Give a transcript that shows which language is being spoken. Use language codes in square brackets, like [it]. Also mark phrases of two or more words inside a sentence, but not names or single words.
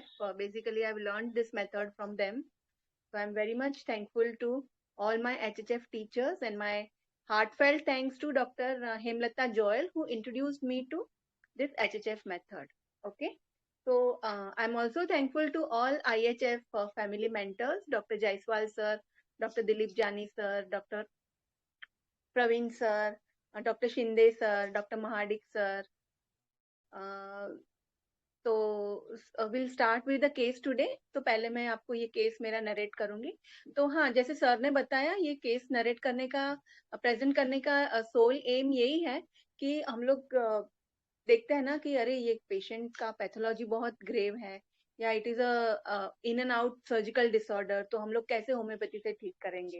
[en] Basically, I've learned this method from them. So I'm very much thankful to all my HHF teachers, and my heartfelt thanks to Dr. Hemlata Joel, who introduced me to this HHF method. Okay. So I'm also thankful to all IHF family mentors, Dr. Jaiswal sir, Dr. Dilip Jani sir, Dr. Praveen sir, Dr. Shinde sir, Dr. Mahadik sir. तो will start with the case today. [hi] तो पहले मैं आपको ये केस मेरा नरेट करूंगी। तो हाँ, जैसे सर ने बताया, ये केस नरेट करने का, प्रेजेंट करने का [en] sole aim [hi] यही है कि हम लोग देखते हैं ना कि अरे ये पेशेंट का पैथोलॉजी बहुत ग्रेव है या [en] it is a in and out surgical disorder, [hi] तो हम लोग कैसे होम्योपैथी से ठीक करेंगे।